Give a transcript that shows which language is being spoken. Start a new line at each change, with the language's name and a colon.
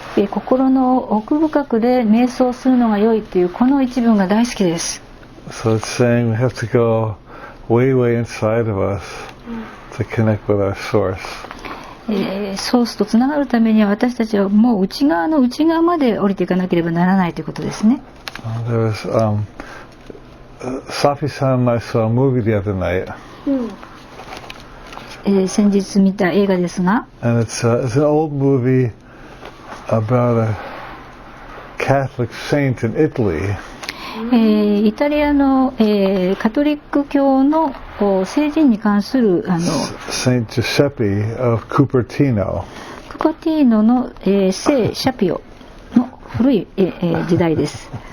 Japanese: 心の奥深くで瞑想するのが良いというこの一文が大好きです。
English: So it's saying we have to go way inside of us to connect with our source.
Japanese: ソースとつながるためには私たちはもう内側の内側まで降りていかなければならないということですね。
English: There was Safi-san and I saw a movie the other night.
Japanese: 先日見た映画ですが、
English: and it's an old movie about a Catholic saint in Italy.
Japanese: イタリアの、カトリック教の聖人に関する
English: Saint Giuseppe of Cupertino.
Japanese: クパティーノの、聖シャピオの古い、時代です。